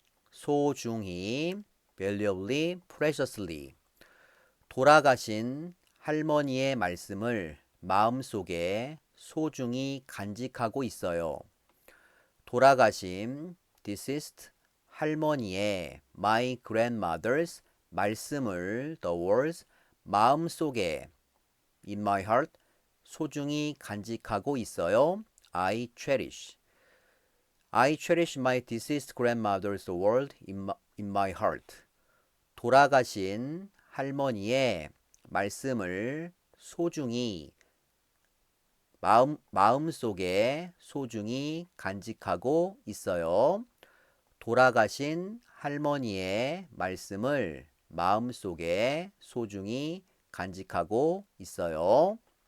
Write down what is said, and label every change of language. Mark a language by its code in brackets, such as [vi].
[ko] 소중히 [en] valuably, preciously [ko] 돌아가신 할머니의 말씀을 마음속에 소중히 간직하고 있어요. 돌아가신 [en] deceased [ko] 할머니의 [en] my grandmother's [ko] 말씀을 [en] the words [ko] 마음속에 [en] in my heart [ko] 소중히 간직하고 있어요. [en] I cherish my deceased grandmother's word in my heart. [ko] 돌아가신 할머니의 말씀을 소중히 마음속에 소중히 간직하고 있어요. 돌아가신 할머니의 말씀을 마음속에 소중히 간직하고 있어요.